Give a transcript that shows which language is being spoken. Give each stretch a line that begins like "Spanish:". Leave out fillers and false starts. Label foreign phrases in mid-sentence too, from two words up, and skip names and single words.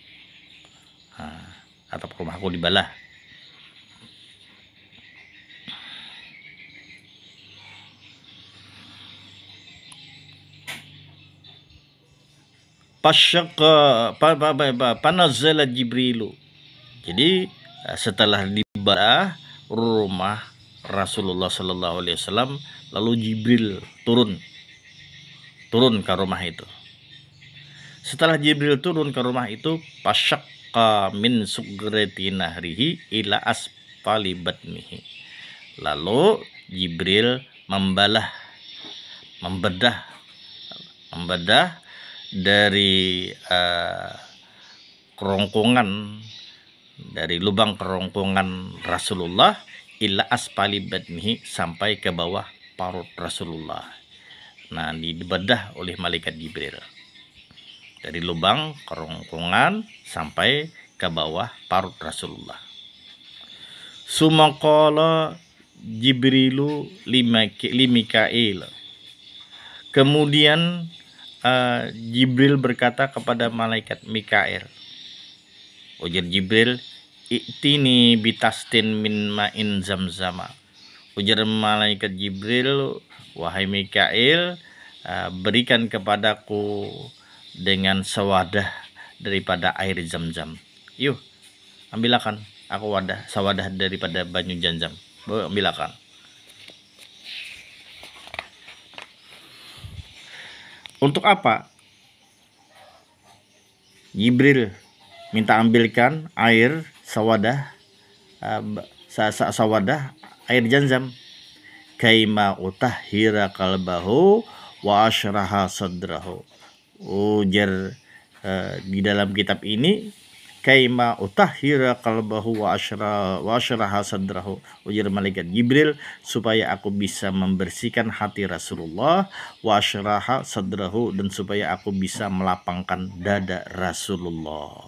Banjar: Atap rumahku dibelah.
Arabic: فنزل جبريل.
Banjar: Jadi setelah dibelah rumah Rasulullah Sallallahu Alaihi Wasallam, lalu Jibril turun ke rumah itu. Setelah Jibril turun ke rumah itu,
Arabic: فشق من ثغرة نحره إلى أسفل بطنه.
Banjar: Lalu Jibril membedah dari kerongkongan, dari lubang kerongkongan Rasulullah
Arabic: إلى أسفل بطنه,
Banjar: sampai ke bawah parut Rasulullah. Nah, dibedah oleh malaikat Jibril dari lubang kerongkongan sampai ke bawah parut Rasulullah.
Arabic: ثم قال جبريل لميكائيل.
Banjar: Kemudian Jibril berkata kepada malaikat Mikail.
Arabic: Ujar Jibril, "ائتني بطست من ماء زمزم."
Banjar: Ujar malaikat Jibril, "Wahai Mikail, berikan kepadaku dengan sewadah daripada air Zam-Zam. Yuk, ambilakan aku sewadah daripada banyu Zam-Zam. Ambilakan." Untuk apa Jibril minta ambilkan air sewadah air Zam-Zam?
Arabic: كيما أطهر قلبه وأشرح صدره.
Banjar: Ujar di dalam kitab ini,
Arabic: كيما أطهر قلبه وأشرح صدره.
Banjar: Ujar malaikat Jibril, supaya aku bisa membersihkan hati Rasulullah,
Arabic: وأشرح صدره,
Banjar: dan supaya aku bisa melapangkan dada Rasulullah.